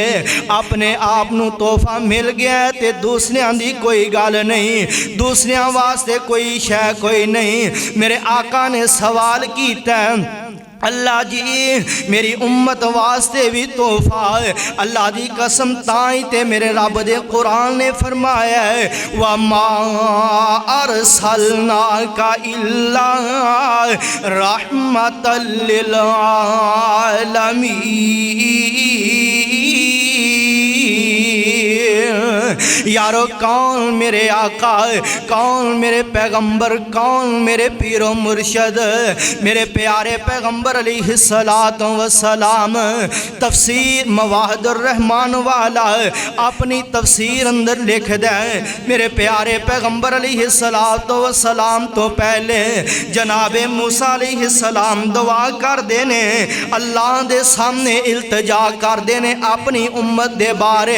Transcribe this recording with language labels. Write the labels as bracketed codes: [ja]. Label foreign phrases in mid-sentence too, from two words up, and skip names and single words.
[pa] اپنے آپ نوں تحفہ مل گیا تے دوسریاں دی کوئی گل نہیں دوسریاں واسطے کوئی شے کوئی نہیں. میرے آقا نے سوال کیتا اللہ جی میری امت واسطے بھی تحفہ ہے. اللہ دی قسم تائی تے میرے رب دے قرآن نے فرمایا ہے [ar] وما أرسلناك إلا رحمة للعالمين. [pa] یارو کون میرے آقا کون میرے پیغمبر کون میرے پیرو مرشد میرے پیارے پیغمبر [ar] عليه الصلاة والسلام. [pa] تفسیر مواہب الرحمان والا اپنی تفسیر اندر لکھ دے میرے پیارے پیغمبر [ar] عليه الصلاة والسلام [pa] تو پہلے جناب موسیٰ علیہ السلام دعا کر دینے اللہ دے سامنے التجا کر دینے اپنی امت دے بارے.